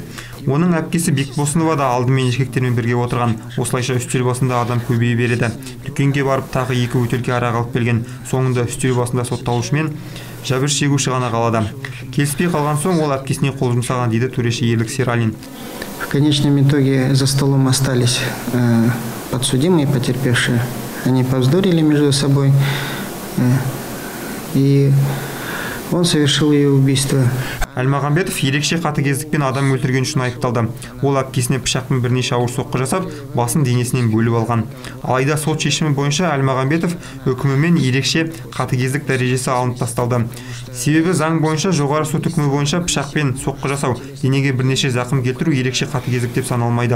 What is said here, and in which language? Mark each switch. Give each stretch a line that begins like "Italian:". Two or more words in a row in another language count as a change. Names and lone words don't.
Kazakh: Оның әпкесі Бекбосынова да алдымен еркектермен бірге отырған. Осылайша үстел басында адам көбейе береді. Дүкенге барып тағы 2 бөтелке арақ алып келген. Соңында үстел басында сотталушымен жәбір шегуші ғана қалады. Келіспей қалған соң ол әпкесіне қол жұмсаған дейді төреші Ерлік Сералин.
Russian: В конечном итоге за столом остались подсудимые, потерпевшие. Они повздорили между собой, и он совершил ее убийство.
Kazakh: Әлмағамбетов ерекше қатыгездікпен адам өлтірген үшін айыпталды. Ол әпкесіне пышақпен бірнеше ауыр соққы жасап, басын денесінен бөліп алған. Алайда сот шешімі бойынша Әлмағамбетов үкімімен ерекше қатыгездік дәрежесі алынып тасталды. Себебі заң бойынша жоғары сот үкімі бойынша пышақпен соққы жасау, денеге бірнеше зақым келтіру ерекше қатыгездік деп саналмайды.